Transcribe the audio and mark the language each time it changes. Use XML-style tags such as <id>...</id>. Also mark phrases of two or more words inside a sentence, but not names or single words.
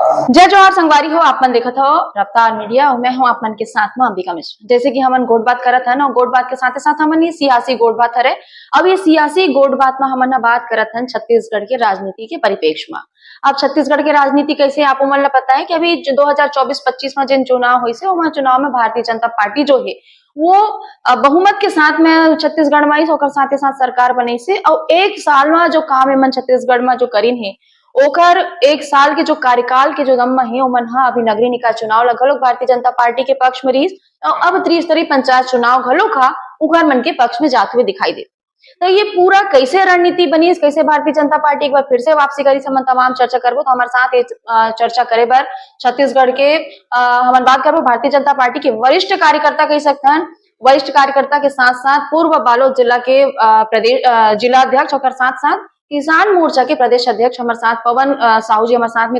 <hne>जय जोहार संगवारी हो। आप मन देखत हो रफ्तार मीडिया और मैं हूं आप मन के साथ में अंबिका मिश्र। जैसे कि हमन गोट बात करत हन और गोट बात के साथ साथ हमन ये सियासी गोट बात हरे। अब ये सियासी गोट बात में हमन बात करत हन छत्तीसगढ़ के राजनीति के परिप्रेक्ष्य में। अब छत्तीसगढ़ के राजनीति कैसे आप मन पता है कि अभी 2024-25 में जिन चुनाव हुई से वह चुनाव में भारतीय जनता पार्टी जो है वो बहुमत के साथ में छत्तीसगढ़ में साथ ही साथ सरकार बनी से और एक साल में जो काम है मन छत्तीसगढ़ में जो करीन है ओकर एक साल के जो कार्यकाल के जो दम में है ओमन हा अभी नगरीय निकाय चुनाव घलोक भारतीय जनता पार्टी के पक्ष में रहीस और अब त्रिस्तरीय पंचायत चुनाव घलोक हा उकर मन के पक्ष में जाते हुए दिखाई दे। तो ये पूरा कैसे रणनीति बनी, कैसे भारतीय जनता पार्टी एक बार फिर से वापसी करी हम तमाम चर्चा करबो। तो हमारे साथ चर्चा करे बर छत्तीसगढ़ के हम बात करबो भारतीय जनता पार्टी के वरिष्ठ कार्यकर्ता कह सकते हैं, वरिष्ठ कार्यकर्ता के साथ साथ पूर्व बालोद जिला के प्रदेश जिलाध्यक्ष और साथ साथ किसान मोर्चा के प्रदेश अध्यक्ष हमारे साथ पवन साहू जी हमारे साथ में।</hne>